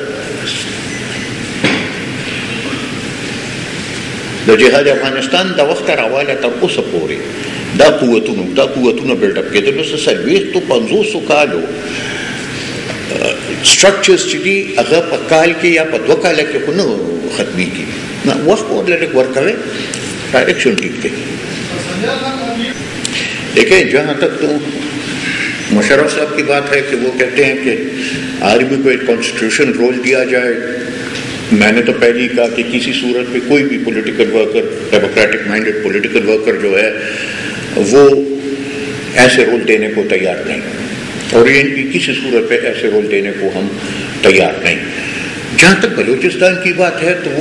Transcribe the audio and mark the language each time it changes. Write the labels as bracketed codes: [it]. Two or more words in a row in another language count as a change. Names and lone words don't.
[ps] د جهاد افغانستان د وخت راواله تر اوسه پورې دا قوتونه [en] build up [ps] کېدل اوس 40-50 کالو سټرکچرز چې دي هغه په کال کې یا په 2 کال کې خو نه ختمېږي نه وخت ورله لږ ورکوئ [ur] ڈائریکشن ٹھیک تھی دیکھیں جہاں تک تو مشرف صاحب کی بات ہے کہ وہ کہتے ہیں کہ آرمی کو ایک [en] constitution role [ur] دیا جائے میں نے تو پہلے ہی کہا کہ کسی صورت پہ کوئی بھی [en] political worker democratic minded political worker [ur] جو ہے وہ ایسے رول دینے کو تیار نہیں اور ان کی کسی صورت پہ ایسے رول دینے کو ہم تیار نہیں جہاں تک بلوچستان کی بات ہے تو وہ